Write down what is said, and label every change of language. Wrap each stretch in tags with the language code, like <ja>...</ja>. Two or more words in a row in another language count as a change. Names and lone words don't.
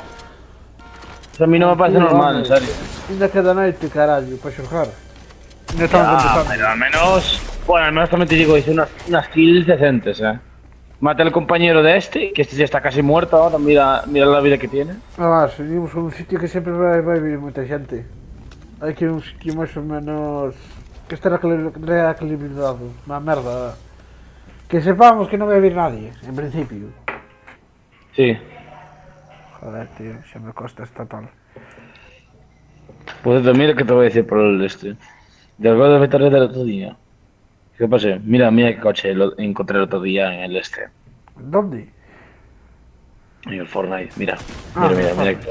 <es>Eso a mí no me parece normal, en serio.</es> <gl>Ainda queda noite, carallo, para xogar.</gl> <es>Ya estamos empezando. Pero al menos... Bueno, al menos también te digo, hice unas kills decentes, Mate al compañero de este, que este ya está casi muerto ahora, mira la vida que tiene. Nada más, venimos a un sitio que siempre</es> <gl>vai vir moita xente. Hai que ir a un sitio máis ou menos... que este reequilibrado. Una merda.</gl> <es>Que sepamos</es> <gl>que non vai vir nadie, en principio. Sí. Joder, tío, xa me costa esta tal.</gl> <es>Pues mira que te voy a decir por el este. Del gol de Betarret del otro día. ¿Qué pasó? Mira, mira qué coche lo encontré el otro día en el este. ¿Dónde? En el Fortnite, mira. Ah, Mira, en el mira, mira qué</es>